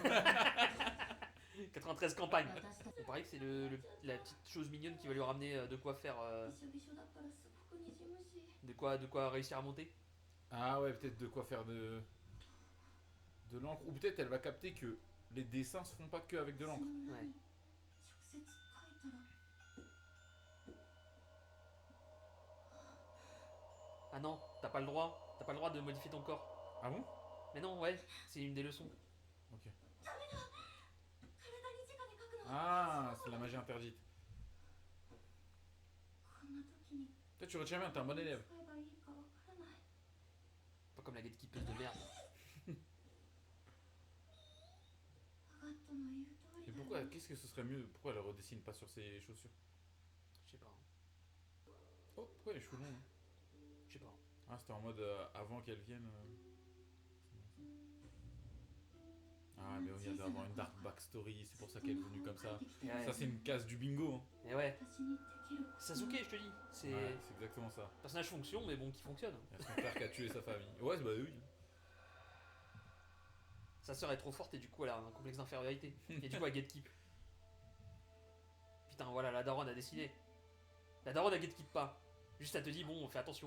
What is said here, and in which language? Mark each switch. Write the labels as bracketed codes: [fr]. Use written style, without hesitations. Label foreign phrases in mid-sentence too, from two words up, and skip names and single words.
[fr] 93 campagne. Il paraît que c'est la petite chose mignonne qui va lui ramener de quoi faire. De quoi réussir à monter. Ah ouais, peut-être de quoi faire de. De l'encre. Ou peut-être elle va capter que les dessins se font pas que avec de l'encre. Ouais. [ja] 直接書いたら [fr] Ah non, t'as pas le droit. T'as pas le droit de modifier ton corps. Ah bon? Mais non, ouais, c'est une des leçons. Ok. [ja] 体に直で書くの [fr] Ah, c'est la magie interdite. [ja] こんな時に [fr] Toi, tu retiens bien, t'es un bon élève. [ja] 使えばいいかわからない [fr] Pas comme la gatekeepeuse de merde. [ja] アガットの言う通 [fr] Et [ja] りだ [fr] pourquoi, [ja] よ [fr] qu'est-ce que ce serait mieux? Pourquoi elle redessine pas sur ses chaussures? Je sais pas. Oh, pourquoi les cheveux longs? Hein? Je sais pas. Ah, c'était en mode avant qu'elle vienne. Ah, mais oui, il doit avoir une [en] dark backstory, [fr] c'est pour ça qu'elle est venue comme ça. Ouais. Ça, c'est une case du bingo. Hein. Et ouais, [ja] 私にできる [fr] Sasuke, je te dis. C'est Ouais, c'est exactement ça. personnage fonction, mais bon, qui fonctionne. Il y a son père qui a tué sa famille. Ouais, bah oui. Sa sœur est trop forte et du coup elle a un complexe d'infériorité. Et du coup elle gatekeep. Putain, voilà, la daronne a décidé. La daronne elle gatekeep pas. Juste elle te dit, bon, fais attention.